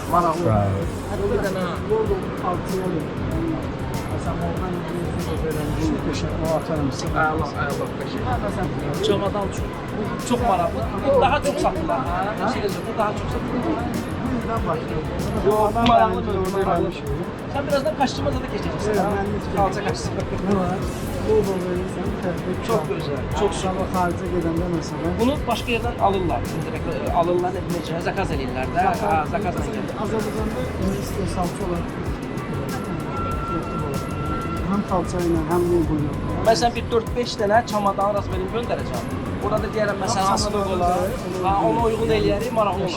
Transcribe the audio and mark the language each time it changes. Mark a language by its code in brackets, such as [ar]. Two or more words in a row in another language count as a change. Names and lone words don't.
[az] Maraqlı. Bir dənə. Allah. Çamadan çox maraqlı. Daha çox satılır. Bu daha çox satılır. sizdən başlayalım. Yox, maraqlı Maraqlı maraqlı. Sən birazdan kostyumaza da keçəcəksən. [tr] Evet, ben de [az] Kalça kostyumu. Ne var? Bu verirsen tərtib. Çox gözəl. Çox şık. Amma xaricə gedəndə məsələn Bunu başqa yerdən alırlar. Direkt alırlar, necə zakaz eləyirlər də. Ha, zakazla gəlir. Azərbaycanda istehsalçı olaraq həm xalça ilə, həm logo-yla. Məsələn bir 4-5 dənə çamadan rast verib göndərəcəm. Burada deyərəm məsələn hansı logolar, ha ona uyğun eləyərik, maraqlı olur.